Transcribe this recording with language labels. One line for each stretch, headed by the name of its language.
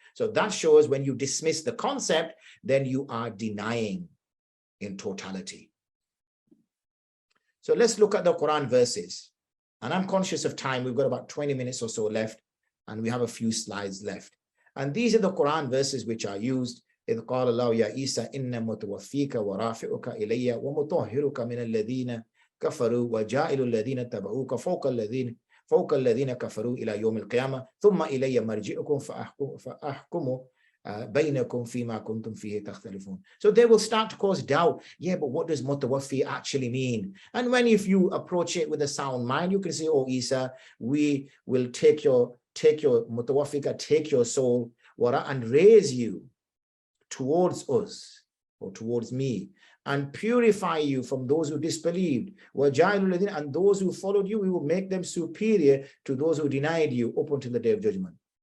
English: So that shows when you dismiss the concept, then you are denying in totality. So let's look at the Quran verses. And I'm conscious of time. We've got about 20 minutes or so left, and we have a few slides left. And these are the Quran verses which are used.
Arabic: إذ قال الله يا عيسى إن متوفيك ورافعك إلي ومطهرك من الذين كفروا وجاعل الذين تبعوك فوق الذين كفروا إلى يوم القيامة ثم إلي مرجعكم فأحكم بينكم فيما كنتم فيه تختلفون.
English: So they will start to cause doubt. Yeah, but what does mutawaffi actually mean? And if you approach it with a sound mind, you can say, oh Isa, we will take your mutawaffika, take your soul and raise you towards us or towards me and purify you from those who disbelieved, and those who followed you, we will make them superior to those who denied you up until the day of judgment.